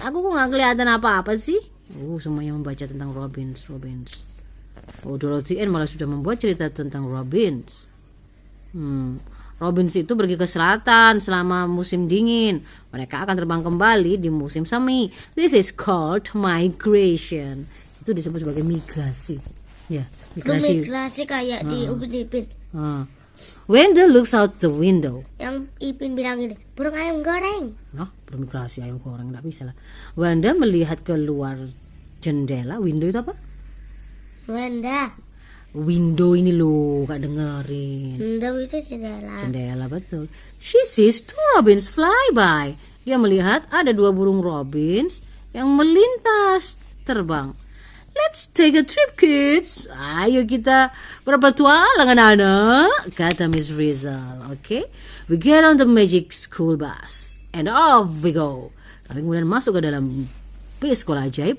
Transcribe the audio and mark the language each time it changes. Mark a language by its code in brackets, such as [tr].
[id] Aku kok nggak kelihatan apa-apa sih. Semuanya membaca tentang robins. Dorothy Ann malah sudah membuat cerita tentang robins. Robins itu pergi ke selatan selama musim dingin. Mereka akan terbang kembali di musim semi. [en] This is called migration. [id] Itu disebut sebagai migrasi. Ya, Migrasi kayak di Upin Ipin. [en] Wendell looks out the window. [id] Yang Ipin bilang ini, burung ayam goreng. Bermigrasi ayam goreng nggak bisa lah. Wendell melihat keluar jendela. Window itu apa? Window ini loh, gak dengerin. Window itu jendela. Jendela, betul. [en] She sees two robins fly by. [id] Dia melihat ada dua burung robins yang melintas terbang. [en] Let's take a trip, kids. [id] Ayo kita berpetualang anak-anak, kata [en] Miss Rizal. Okay? We get on the magic school bus and off we go. [id] Kami kemudian masuk ke dalam bis sekolah ajaib.